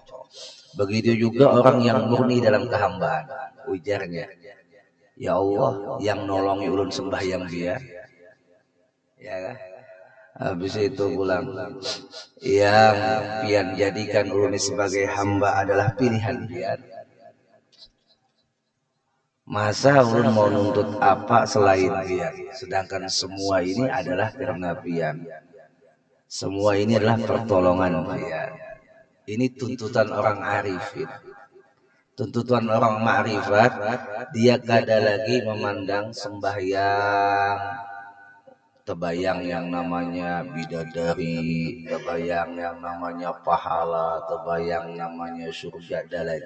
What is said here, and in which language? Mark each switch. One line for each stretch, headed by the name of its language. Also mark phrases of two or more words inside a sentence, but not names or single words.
Banjar: Begitu juga orang yang murni dalam kehambaan, ujarnya, ya Allah yang nolongi ulun sembahyang dia, ya kan? Habis itu pulang, yang pian jadikan ulun sebagai hamba adalah pilihan pian. Masa ulun mau nuntut apa selain pian?
Indonesian: Sedangkan semua ini adalah karena pian. Semua ini adalah pertolongan pian. Ini tuntutan orang arifin. Tuntutan orang ma'rifat, dia kada lagi memandang sembahyang, terbayang yang namanya bidadari, terbayang yang namanya pahala, terbayang namanya surga, ada lagi.